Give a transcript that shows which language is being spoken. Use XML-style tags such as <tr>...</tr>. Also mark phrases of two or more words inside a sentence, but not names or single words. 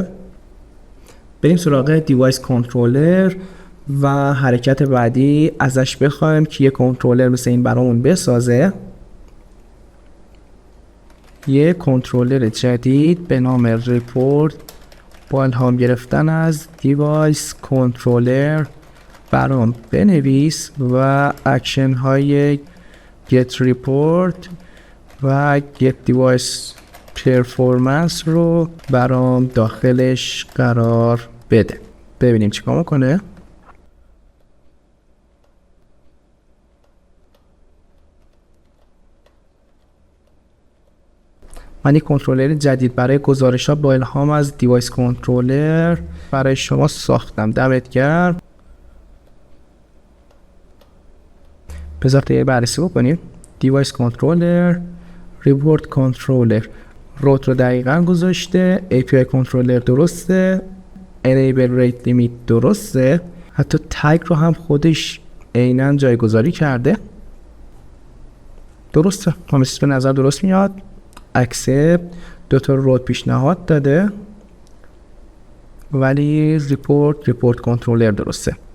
<fa>بریم سراغ</fa> <en>device controller</en> <fa>و حرکت بعدی ازش بخوایم که یه کنترلر مثل این برامون بسازه. یه کنترلر جدید به نام ریپورت با الهام گرفتن از</fa> <en>device controller</en> <fa>برام بنویس و اکشن های</fa> <en>get report</en> <fa>و</fa> <en>get device performance</en> <fa>رو برام داخلش قرار بده. ببینیم چیکار میکنه. من یک کنترلر جدید برای گزارش ها با الهام از</fa> <en>device controller</en> <fa>برای شما ساختم. دمت گرم. بذار یه بررسی بکنیم.</fa> <en>device controller، report controller، route</en> <fa>رو دقیقاً گذاشته،</fa> <en>API controller درسته، enable rate limit</en> <fa>درسته، حتی تگ رو هم خودش عیناً جایگذاری کرده. درسته، همه چیز به نظر درست میاد. اکسپت 2 تا روت پیشنهاد داده ولی</fa> <en>report controller</en> <fa>درسته.</fa>